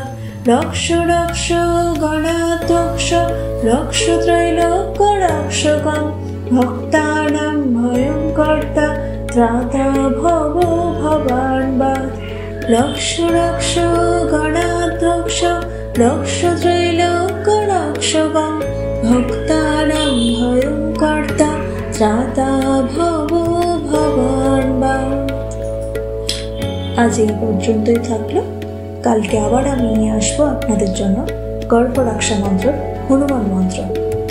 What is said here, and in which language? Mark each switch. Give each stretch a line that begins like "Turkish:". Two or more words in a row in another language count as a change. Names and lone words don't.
Sanskrit: রক্ষ রক্ষ গণাধ্যক্ষ রক্ষ ত্রৈলোক্যরক্ষকং ভক্তানাং ভয়ঙ্কর্তা ত্রাতা ভবো ভবার্ণবাৎ। রক্ষ রক্ষ গণাধ্যক্ষ রক্ষ ত্রৈলোক্যরক্ষকং ভক্তানাং ভয়ঙ্কর্তা ত্রাতা ভবো ভবার্ণবাৎ।
Bangla: আজ এই পর্যন্তই থাকলো। কালকে আবার আমি নিয়ে আসবো আপনাদের জন্য গর্ভরক্ষা মন্ত্র, হনুমান মন্ত্র।